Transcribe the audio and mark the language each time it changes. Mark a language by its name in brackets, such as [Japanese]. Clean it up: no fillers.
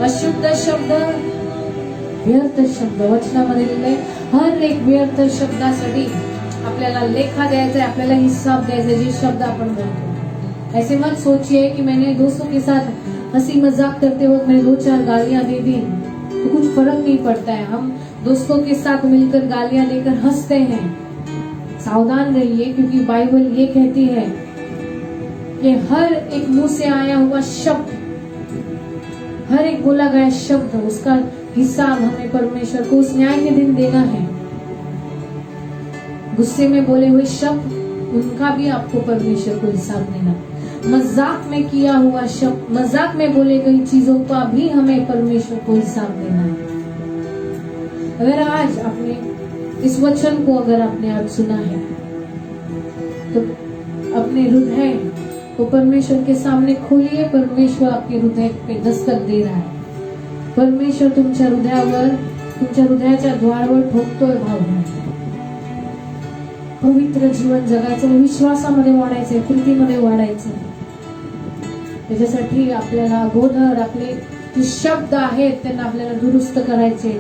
[Marathi] अशुद्ध शब्द, व्यर्थ शब्द वचनामध्ये लिहिलंय. हर एक व्यर्थ शब्दासाठी आपल्याला लेखा द्यायचा है, आपल्याला हिसाब द्यायचा है. जे शब्द आपण बोलतो, [Hindi] ऐसे मत सोचिए कि मैंने दोस्तों के साथ हंसी मजाक करते वक्त मैंने 2-4 गालियां दे दी तो कुछ फर्क नहीं पड़ता है. हम दोस्तों के साथ मिलकर गालियां देकर हंसते हैं. सावधान रहिए, क्योंकि बाइबल ये कहती है कि हर एक मुंह से आया हुआ शब्द, हर एक बोला गया शब्द, उसका हिसाब हमें परमेश्वर को उस न्याय के दिन देना है. गुस्से में बोले हुए शब्द, उनका भी आपको परमेश्वर को हिसाब देना. मजाक में किया हुआ शब्द, मजाक में बोले गई चीजों का भी हमें परमेश्वर को हिसाब देना है. अगर आज आपने इस वचन को अगर आपने आज सुना है तो अपने हृदय को परमेश्वर के सामने खोलिए. परमेश्वर आपके हृदय पे दस्तक दे रहा है. [Marathi] परमेश्वर तुमच्या हृदयावर, तुमच्या हृदयाच्या द्वारावर ठोकतोय. भाव पवित्र जीवन जगायचं, विश्वासामध्ये वाढायचंय, कृतीमध्ये वाढायचंय. त्याच्यासाठी आपल्याला अगोदर आपले जे शब्द आहेत त्यांना आपल्याला दुरुस्त करायचे.